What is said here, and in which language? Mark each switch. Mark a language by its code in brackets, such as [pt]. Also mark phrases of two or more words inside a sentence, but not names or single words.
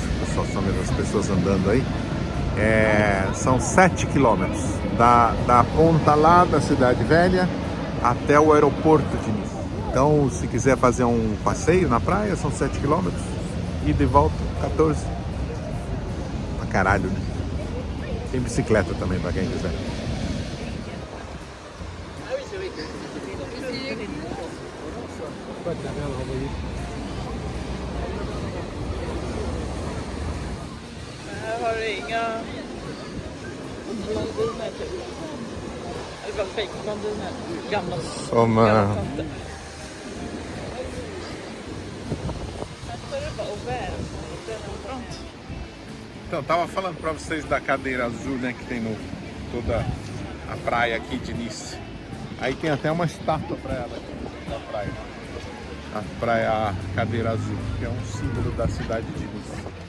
[pt] Só são as pessoas andando aí. São 7 quilômetros da ponta lá da Cidade Velha até o aeroporto de Nice. Então, se quiser fazer um passeio na praia, são 7 quilômetros. E de volta, 14. Pra caralho, né? Tem bicicleta também, pra quem quiser. [sv] Här har du inga blondiner typ. Eller bara fejkblondiner. Gamla tanter. Här står det bara Auvert. [pt] Pronto. Então, tava falando pra vocês da cadeira azul, né, que tem toda a praia aqui de Nice. Aí tem até uma estátua pra ela aqui na praia. A cadeira azul, que é um símbolo da cidade de Nice.